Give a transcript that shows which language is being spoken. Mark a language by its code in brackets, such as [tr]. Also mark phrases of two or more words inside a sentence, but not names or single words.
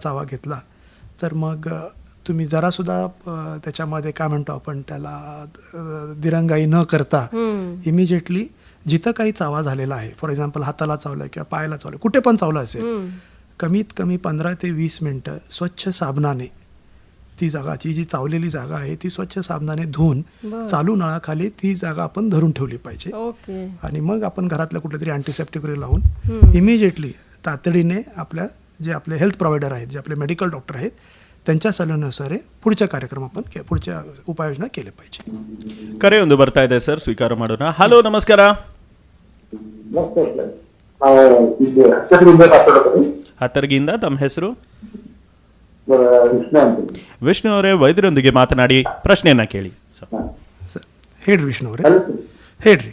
[mr] चावा घेतला तर मग तुम्ही जरासुद्धा त्याच्यामध्ये काय म्हणतो आपण त्याला दिरंगाई न करता इमिजिएटली जिथं काही चावा झालेला आहे, [en] for example [mr] हाताला चावलं किंवा पायाला चावलं, कुठे पण चावलं असेल, कमीत कमी 15 ते 20 मिनटं स्वच्छ साबणाने ती जागाची जी चावलेली जागा आहे ती स्वच्छ साबणाने धुवून चालू नळाखाली ती जागा आपण धरून ठेवली पाहिजे. आणि मग आपण घरातल्या कुठल्या तरी अँटीसेप्टिक वगैरे लावून इमिजिएटली तातडीने आपल्या जे आपले [en] health provider [mr] आहेत, जे आपले [en] medical doctor [mr] आहेत, त्यांच्या सल्ल्यानुसार पुढच्या कार्यक्रम आपण पुढच्या उपाययोजना केले पाहिजे. [kn] ಕರೆ ಒಂದು ಬರ್ತಾ ಇದೆ ಸರ್, ಸ್ವೀಕಾರ ಮಾಡೋಣ. ಹಲೋ, ನಮಸ್ಕಾರ. ಹತ್ತರ್ಗಿಂದ ತಮ್ಮ ಹೆಸರು? ವಿಷ್ಣು ಅವರೇ, ವೈದ್ಯರೊಂದಿಗೆ ಮಾತನಾಡಿ ಪ್ರಶ್ನೆಯನ್ನ ಕೇಳಿ. ಸರ್ ಹೇಳ್ರಿ ವಿಷ್ಣು ಅವರೇ, ಹೇಳ್ರಿ.